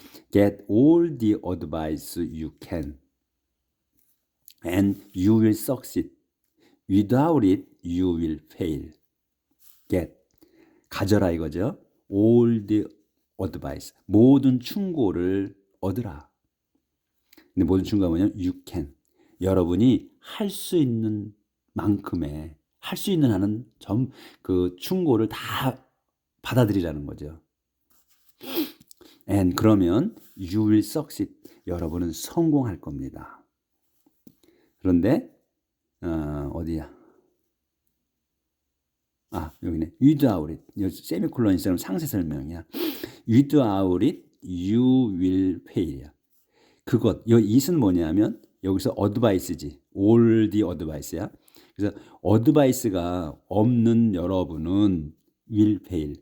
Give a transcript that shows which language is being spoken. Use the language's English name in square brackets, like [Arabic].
[English] Get all the advice you can and you will succeed. Without it, you will fail. [Korean] Get, 가져라 이거죠. All the advice, 모든 충고를 얻으라. 근데 모든 충고가 뭐냐면 [English] you can. [Korean] 여러분이 할 수 있는 만큼의 할 수 있는 한은 그 충고를 다 받아들이라는 거죠. [English] And [Korean] 그러면 [English] you will succeed. [Korean] 여러분은 성공할 겁니다. 그런데 어디야? 여기네. [English] Without it. [Korean] 세미콜론이 있으면 상세 설명이야. [English] Without it, you will fail. [Korean] 그것, 이 it은 뭐냐면 여기서 advice지. [English] all the advice [Korean] 야. 그래서 advice가 없는 여러분은 [English] will fail.